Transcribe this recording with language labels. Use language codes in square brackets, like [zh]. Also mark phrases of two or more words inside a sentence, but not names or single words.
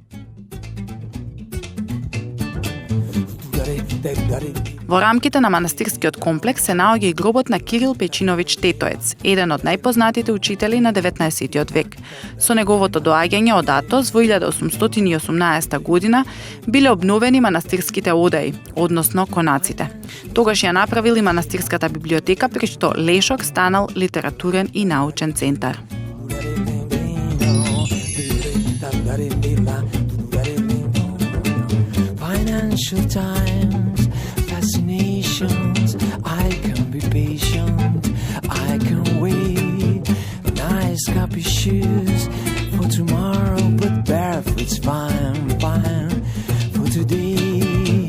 [mk] Во рамките на манастирскиот комплекс се наоѓа и гробот на Кирил Печиновиќ Тетоец, еден од најпознатите учители на 19. век. Со неговото доаѓање од Атос во 1818 година биле обновени манастирските одаи, односно конаците. Тогаш ја направил и манастирската библиотека, при што Лешок станал литературен и научен центар. [en] Financial times, fascinations, I can be patient, I can wait. Nice copy shoes for tomorrow, but barefoot's fine, fine for today.